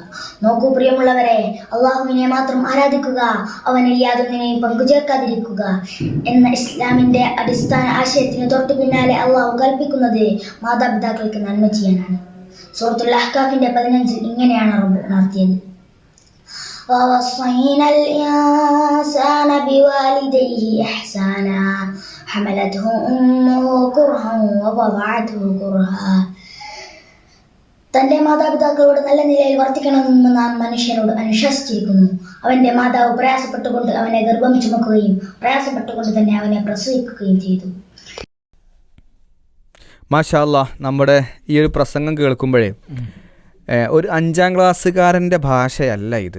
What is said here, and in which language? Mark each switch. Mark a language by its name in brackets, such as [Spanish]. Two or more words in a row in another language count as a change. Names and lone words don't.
[Malayalam] നോക്കൂ പ്രിയമുള്ളവരെ, അള്ളാഹുവിനെ മാത്രം ആരാധിക്കുക, അവനിൽ യാതൊന്നിനെയും പങ്കുചേർക്കാതിരിക്കുക എന്ന ഇസ്ലാമിന്റെ അടിസ്ഥാന ആശയത്തിന് തൊട്ടു പിന്നാലെ അള്ളാഹു കൽപ്പിക്കുന്നത് മാതാപിതാക്കൾക്ക് നന്മ ചെയ്യാനാണ്. സൂറത്തുൽ അഹ്കാഫിന്റെ 15 ഇങ്ങനെയാണ് റബ്ബ് ഉണർത്തിയത്: [Arabic] ووصينا الإنسان بوالديه إحسانا حملته أمه كرها ووضعته كرها. [Malayalam] തന്റെ മാതാപിതാക്കളോട് നല്ല നിലയിൽ വർത്തിക്കണമെന്ന് നാം മനുഷ്യനോട് അനുശാസിച്ചിരിക്കുന്നു. അവന്റെ മാതാവ് പ്രയാസപ്പെട്ടുകൊണ്ട് അവനെ ഗർഭം ചുമക്കുകയും പ്രയാസപ്പെട്ടുകൊണ്ട് തന്നെ അവനെ പ്രസവിക്കുകയും ചെയ്തു. [Arabic] ما شاء الله, [Malayalam] നമ്മുടെ ഈ ഒരു പ്രസംഗം കേൾക്കുമ്പോഴേ ഒരു 5ാം ക്ലാസ്സുകാരൻ്റെ ഭാഷയല്ല ഇത്.